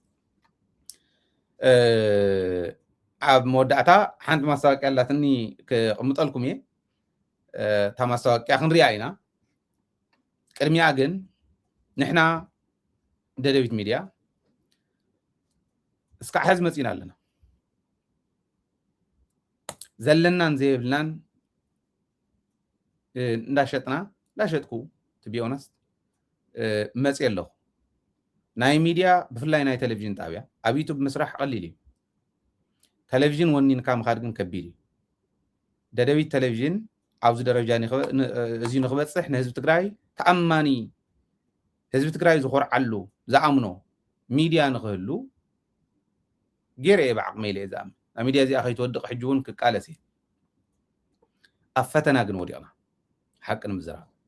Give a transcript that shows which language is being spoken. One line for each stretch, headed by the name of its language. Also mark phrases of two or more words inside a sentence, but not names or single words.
Tigrinya: ኣብ መወዳእታ ሓንቲ ማስታወቅያ ኣላትኒ ክቕምጠልኩም እየ እታ ማስታወቅያ ክንሪኣ ኢና ቅድሚያ ግን ንሕና ደደቢት ሚድያ እስካዕ ሕዚ መፂና ኣለና ዘለናን ዘይብልናን እንዳሸጥኩ
English: to be honest
Tigrinya: መፅእ ኣለኹ ናይ ሚድያ ብፍላይ ናይ ቴሌቪዥን ጣብያ ኣብ ዩቱብ ምስራሕ ቀሊል እዩ ቴሌቪዥን ወኒንካ ምኻድ ግን ከቢድ እዩ ደደቢት ቴሌቪዥን ኣብዚ ደረጃ እዚ ንኽበፅሕ ንህዝቢ ትግራይ ተኣማኒ ህዝቢ ትግራይ ዝኮርዓሉ ዝኣምኖ ሚድያ ንኽህሉ ገይረ እየ ብዓቕመ ኢለ እየ ዝኣምን ኣብ ሚድያ እዚኣ ከይትወድቕ ሕጂ እውን ክቃለስ እየ ኣብ ፈተና ግን ወዲቕና ሓቂ ንምዝራብ